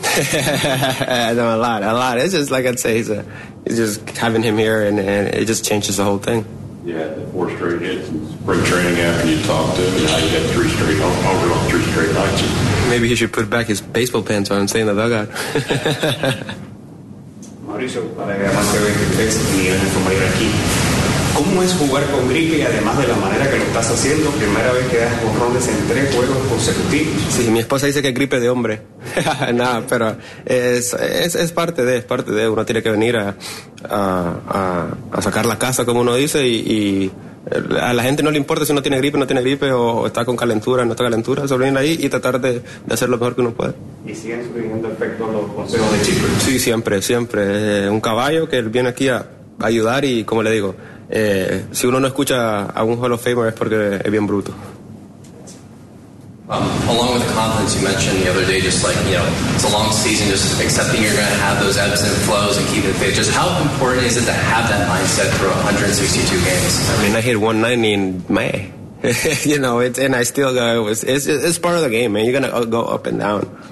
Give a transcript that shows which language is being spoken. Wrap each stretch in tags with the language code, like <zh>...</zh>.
<en>Probably. a lot. It's just, like I'd say, it's just having him here, and it just changes the whole thing. Yeah, the four straight hits in spring training after you talked to him, and now you got three straight, overall three straight nights. Maybe he should put back his baseball pants on and stay in the dugout.</en> <es>Mauricio, para que además se ve que usted es mi gran compañero aquí. ¿Cómo es jugar con gripe, además de la manera que lo estás haciendo? Primera vez que das jonrones en tres juegos consecutivos. Sí, mi esposa dice que es gripe de hombre. Nada, pero es parte de, uno tiene que venir a sacar la casa, como uno dice, y a la gente no le importa si uno tiene gripe, no tiene gripe, o está con calentura, no está calentura, solo venir ahí y tratar de hacer lo mejor que uno puede. ¿Y siguen surgiendo efectos los consejos de Chipper? Sí, siempre. Un caballo que viene aquí a ayudar y, como le digo, si uno no escucha a un Hall of Famer es porque es bien bruto.</es> <en>Along with the confidence you mentioned the other day, just like, you know, it's a long season, just accepting you're going to have those ebbs and flows and keeping fit. Just how important is it to have that mindset through 162 games? I mean, I hit 190 in May. you know, it's, and I still go, it's part of the game, man. You're going to go up and down.</en>